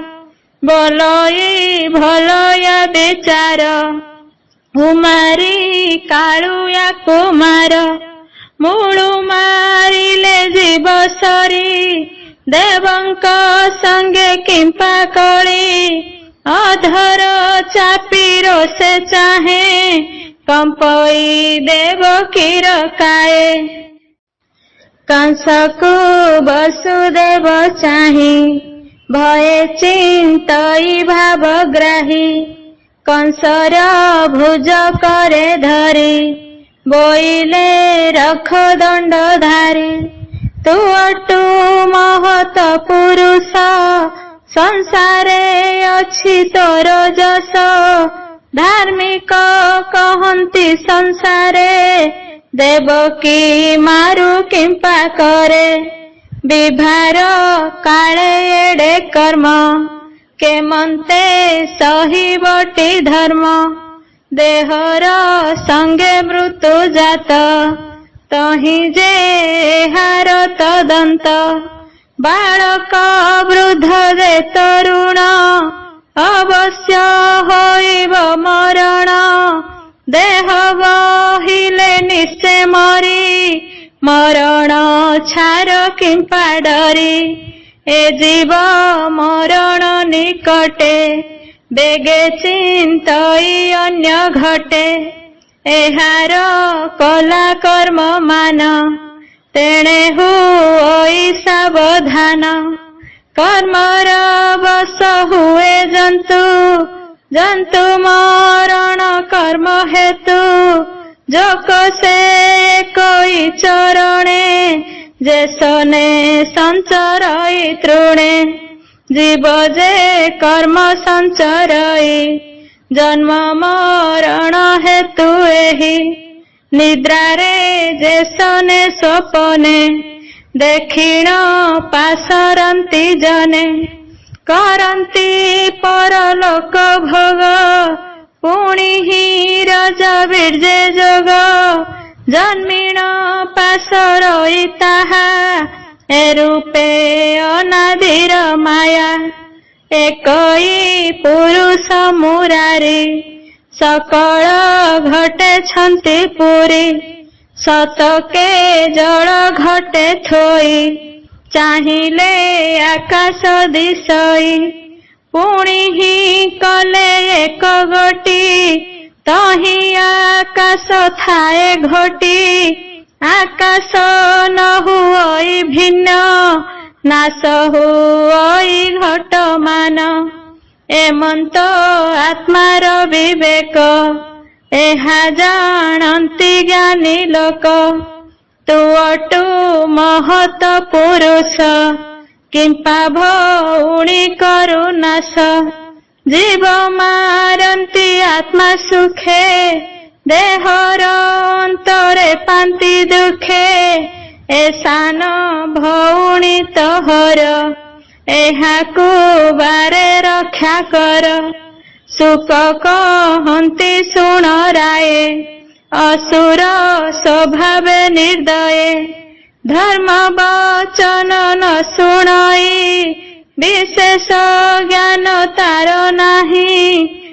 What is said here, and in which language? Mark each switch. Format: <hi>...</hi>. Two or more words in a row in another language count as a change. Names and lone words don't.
<or>ବୋଲଇ ଭଲୟା ବେଚାର ଉମାରୀ କାଳୁୟା କୁମାର ମୂଳୁ ମାରିଲେ ଜୀବ ସରୀ ଦେବଙ୍କ ସଙ୍ଗେ କିମ୍ପା କଲି ଅଧର ଚାପି ରୋଷେ ଚାହେଁ କମ୍ପଇ ଦେବକୀର କାଏ କଂସକୁ ବସୁଦେବ ଚାହିଁ ଭୟେ ଚିନ୍ତଇ ଭାବଗ୍ରାହୀ କଂସର ଭୁଜ କରେ ଧରି ବୋଇଲେ ରଖ ଦଣ୍ଡ ଧାରୀ ତୁ ଅଟୁ ମହତ ପୁରୁଷ ସଂସାରେ ଅଛି ତୋର ଯଶ ଧାର୍ମିକ କହନ୍ତି ସଂସାରେ ଦେବକୀ ମାରୁ କିମ୍ପା କରେ ବିଭାର କାଳେ ଏଡେ କର୍ମ କେମନ୍ତେ ସହିବଟି ଧର୍ମ ଦେହର ସଙ୍ଗେ ମୃତ୍ୟୁ ଜାତ ତହିଁ ଯେ ହାର ତଦନ୍ତ ବାଳକ ବୃଦ୍ଧ ଯେ ତରୁଣ ଅବଶ୍ୟ ହୋଇବ ମରଣ ଦେହ ବହିଲେ ନିଶ୍ଚୟ ମରି ମରଣ ଛାର କିମ୍ପା ଡରି ଏ ଜୀବ ମରଣ ନିକଟେ ବେଗେ ଚିନ୍ତଇ ଅନ୍ୟ ଘଟେ ଏହାର କଲା କର୍ମ ମାନ ତେଣେ ହୁଇ ସାବଧାନ କର୍ମର ବଶ ହୁଏ ଜନ୍ତୁ ଜନ୍ତୁ ମରଣ କର୍ମ ହେତୁ ଜୋକ ସେ କୋଇ ଚରଣେ ଯେସନେ ସଞ୍ଚରଇ ତୃଣେ ଜୀବ ଯେ କର୍ମ ସଞ୍ଚରଇ ଜନ୍ମ ମରଣ ହେତୁ ଏହି ନିଦ୍ରାରେ ଯେସନେ ସ୍ୱପନେ ଦେଖିଣ ପାସରନ୍ତି ଜନେ କରନ୍ତି ପରଲୋକ ଭୋଗ ପୁଣି ହି ରାଜା ବୀର୍ଜେ ଯୋଗ ଜନ୍ମିଣ ପାସରଇ ତାହା ଏ ରୂପେ ଅନାଦିର ମାୟା ଏକଇ ପୁରୁଷ ମୁରାରି ସକଳ ଘଟେ ଛନ୍ତି ପୂରି ଶତକେ ଜଳ ଘଟେ ଥୋଇ ଚାହିଁଲେ ଆକାଶ ଦିଶଇ ପୁଣି ହି କଲେ ଏକ ଗୋଟି ତହିଁ ଆକାଶ ଥାଏ ଘୋଟି ଆକାଶ ନ ହୁଇ ଭିନ୍ନ ନାଶ ହୁଇ ଘଟ ମାନ ଏମନ୍ତ ଆତ୍ମାର ବିବେକ ଏହା ଜାଣନ୍ତି ଜ୍ଞାନୀ ଲୋକ ତୁ ଅଟୁ ମହତ ପୁରୁଷ କିମ୍ପା ଭଉଣୀ କରୁ ନାଶ ଜୀବ ମାରନ୍ତି ଆତ୍ମା ସୁଖେ ଦେହର ଅନ୍ତରେ ପାନ୍ତି ଦୁଖେ ଏସନ ଭଉଣୀ ତୋହର ଏହାକୁ ବାରେ ରକ୍ଷା କର ସୁଖ କହନ୍ତି ଶୁଣ ରାୟେ ଅସୁର ସ୍ୱଭାବ ନିର୍ଦ୍ଦୟେ ଧର୍ମ ବଚନ ନ ଶୁଣଇ ବିଶେଷ ଜ୍ଞାନ ତାର ନାହିଁ</or>